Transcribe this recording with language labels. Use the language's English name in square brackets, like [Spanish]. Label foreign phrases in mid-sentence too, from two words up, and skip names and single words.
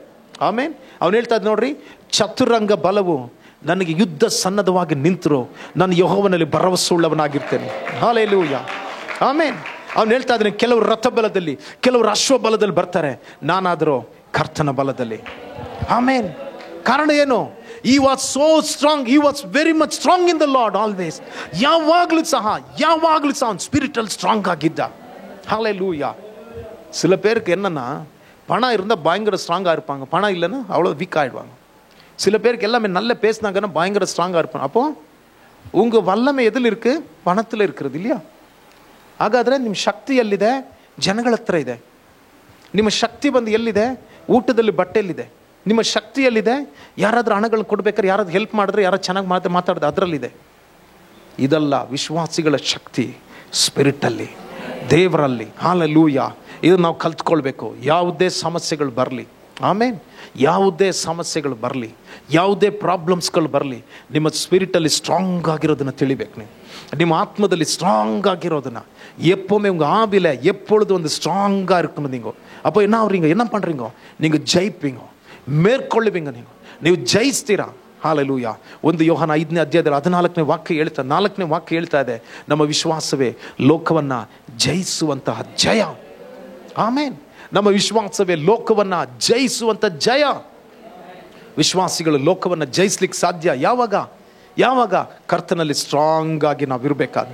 [Kannada] ಆಮೇಲೆ ಅವನು ಹೇಳ್ತಾ ಇದ್ದಾನೆ, ನೋಡ್ರಿ, ಚತುರಂಗ ಬಲವು ನನಗೆ ಯುದ್ಧ ಸನ್ನದ್ಧವಾಗಿ ನಿಂತರು, ನಾನು ಯೆಹೋವನಲ್ಲಿ ಭರವಸೆ ಉಳ್ಳವನಾಗಿರ್ತೇನೆ. ಹಾಲೆಲೂಯಾ, ಆಮೇನ್. ಅವನು ಹೇಳ್ತಾ ಇದ್ದಾನೆ, ಕೆಲವರು ರಥ ಬಲದಲ್ಲಿ, ಕೆಲವರು ಅಶ್ವ ಬಲದಲ್ಲಿ ಬರ್ತಾರೆ, ನಾನಾದರೂ ಕರ್ತನ ಬಲದಲ್ಲಿ. ಆಮೇನ್. ಕಾರಣ ಏನು? [English] He was so strong, he was very much strong in the Lord always. [Kannada] ಯಾವಾಗಲೂ ಸಹ ಅವನು [English] spiritual strong [Kannada] ಆಗಿದ್ದ. ಹಾಲೆಲೂಯಾ. [Tamil] சில பேருக்கு என்னன்னா, பணம் இருந்தால் பயங்கர ஸ்ட்ராங்காக இருப்பாங்க, பணம் இல்லைன்னா அவ்வளோ வீக் ஆகிடுவாங்க. சில பேருக்கு எல்லாமே நல்ல பேசினாங்கன்னா பயங்கர ஸ்ட்ராங்காக இருப்பாங்க. அப்போ உங்கள் வல்லமை எதில் இருக்குது? பணத்தில் இருக்கிறது இல்லையா? [Kannada] ಹಾಗಾದರೆ ನಿಮ್ಮ ಶಕ್ತಿ ಎಲ್ಲಿದೆ? ಜನಗಳ ಹತ್ರ ಇದೆ. ನಿಮ್ಮ ಶಕ್ತಿ ಬಂದು ಎಲ್ಲಿದೆ? ಊಟದಲ್ಲಿ, ಬಟ್ಟೆಯಲ್ಲಿದೆ. ನಿಮ್ಮ ಶಕ್ತಿ ಎಲ್ಲಿದೆ? ಯಾರಾದರೂ ಹಣಗಳನ್ನ ಕೊಡ್ಬೇಕಾದ್ರೆ, ಯಾರಾದ್ರೂ ಹೆಲ್ಪ್ ಮಾಡಿದ್ರೆ, ಯಾರು ಚೆನ್ನಾಗಿ ಮಾತಾಡಿದ್ರೆ ಅದರಲ್ಲಿದೆ. ಇದಲ್ಲ ವಿಶ್ವಾಸಿಗಳ ಶಕ್ತಿ, ಸ್ಪಿರಿಟಲ್ಲಿ, ದೇವರಲ್ಲಿ. ಹಾಲೆಲೂಯಾ. ಇದನ್ನು ನಾವು ಕಲ್ತ್ಕೊಳ್ಬೇಕು. ಯಾವುದೇ ಸಮಸ್ಯೆಗಳು ಬರಲಿ, ಆಮೇನ್, ಯಾವುದೇ ಸಮಸ್ಯೆಗಳು ಬರಲಿ, ಯಾವುದೇ ಪ್ರಾಬ್ಲಮ್ಸ್ಗಳು ಬರಲಿ, ನಿಮ್ಮ [English] spiritually strong [Kannada] ಆಗಿರೋದನ್ನು ತಿಳಿಬೇಕು. ನೀವು ನಿಮ್ಮ ಆತ್ಮದಲ್ಲಿ ಸ್ಟ್ರಾಂಗ್ ಆಗಿರೋದನ್ನು [Tamil] எப்போவுமே உங்கள் ஆவியில் எப்பொழுது வந்து ஸ்ட்ராங்காக இருக்கணும். நீங்கள் அப்போ என்ன ஆகுறீங்க? என்ன பண்ணுறீங்க? நீங்கள் ஜெயிப்பீங்க, மேற்கொள்ளுவீங்க. [Kannada] ನೀವು ಜಯಿಸ್ತೀರಾ. ಹಾಲೆಲೂಯಾ. 1 ಯೋಹಾನ 5ನೇ ಅಧ್ಯಾಯದಲ್ಲಿ 14ನೇ ವಾಕ್ಯ ಹೇಳ್ತಾ ಇದೆ, ನಮ್ಮ ವಿಶ್ವಾಸವೇ ಲೋಕವನ್ನು ಜಯಿಸುವಂತಹ ಜಯ. ಆಮೇನ್. ನಮ್ಮ ವಿಶ್ವಾಸವೇ ಲೋಕವನ್ನು ಜಯಿಸುವಂಥ ಜಯ. ವಿಶ್ವಾಸಿಗಳು ಲೋಕವನ್ನು ಜಯಿಸ್ಲಿಕ್ಕೆ ಸಾಧ್ಯ ಯಾವಾಗ ಕರ್ತನಲ್ಲಿ ಸ್ಟ್ರಾಂಗ್ ಆಗಿ ನಾವು ಇರಬೇಕಾದ್ರೆ.